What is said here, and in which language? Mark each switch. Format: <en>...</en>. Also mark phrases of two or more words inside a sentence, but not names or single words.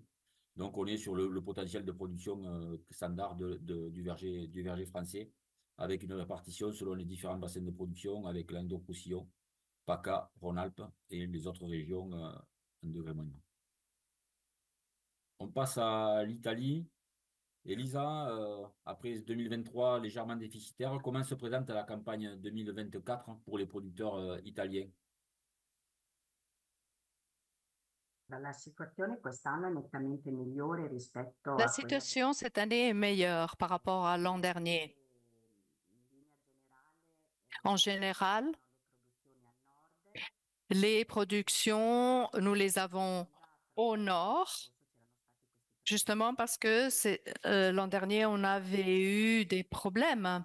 <fr>Donc on est sur le potentiel de production standard du verger français, avec une répartition selon les différents bassins de production, avec Languedoc-Roussillon, PACA, Rhône-Alpes et les autres régions en degré moyen. On passe à l'Italie. Elisa, après 2023 légèrement déficitaire, comment se présente la campagne 2024 pour les producteurs italiens?</fr> <it>La situazione quest'anno è nettamente migliore rispetto</it> <fr>La</fr> <it>a</it> <fr>situation cette année est meilleure par rapport à l'an dernier. En général, les productions, nous les avons au nord, justement parce que l'an dernier, on avait eu des problèmes.</fr>